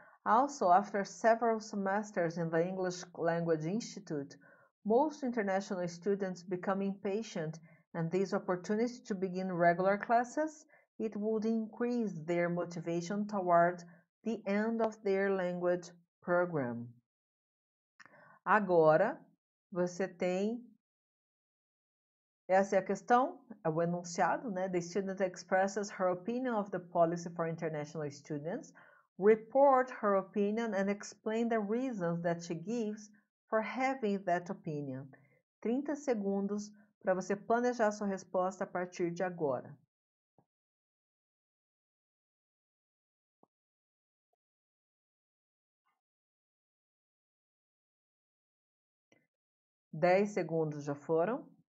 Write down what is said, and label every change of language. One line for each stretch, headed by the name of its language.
English: Also, after several semesters in the English Language Institute, most international students become impatient, and this opportunity to begin regular classes, it would increase their motivation toward the end of their language program.
Portuguese: Agora, você tem essa é a questão, é o enunciado, né?
English: The student expresses her opinion of the policy for international students, report her opinion and explain the reasons that she gives for having that opinion.
Portuguese: 30 segundos para você planejar sua resposta a partir de agora. Dez segundos já foram.